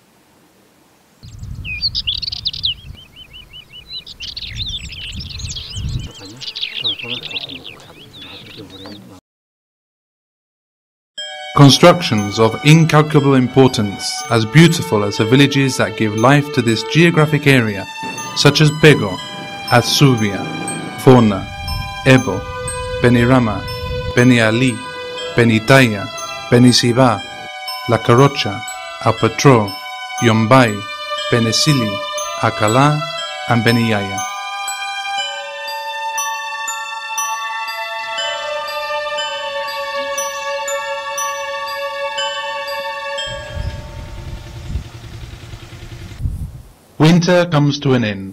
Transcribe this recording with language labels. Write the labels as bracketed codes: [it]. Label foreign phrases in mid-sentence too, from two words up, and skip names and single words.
[en] Constructions of incalculable importance, as beautiful as the villages that give life to this geographic area, such as Pego, Azubia, Forna, Ebo, Benirama, Beniali, Benitaya, Benisiba, La Carrocha, Alpatro, Yombay, Benesili, Alcalá, and Beniyaya. Winter comes to an end.